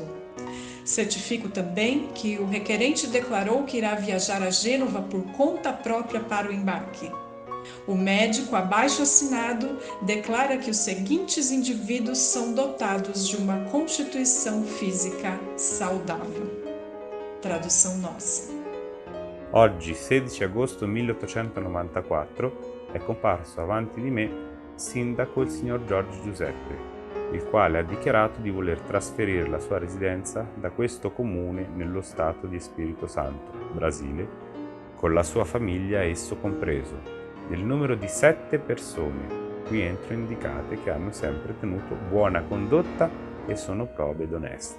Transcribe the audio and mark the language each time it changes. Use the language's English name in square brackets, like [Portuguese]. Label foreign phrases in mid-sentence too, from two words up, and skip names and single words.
[Portuguese] Certifico também que o requerente declarou que irá viajar a Gênova por conta própria para o embarque. O médico abaixo assinado declara que os seguintes indivíduos são dotados de uma constituição física saudável. Tradução nossa. [Italian] Oggi, 16 agosto 1894, è comparso avanti di me sindaco il signor George Giuseppe, il quale ha dichiarato di voler trasferire la sua residenza da questo comune nello Stato di Spirito Santo, Brasile, con la sua famiglia esso compreso, nel numero di 7 persone qui entro indicate che hanno sempre tenuto buona condotta e sono prove ed oneste.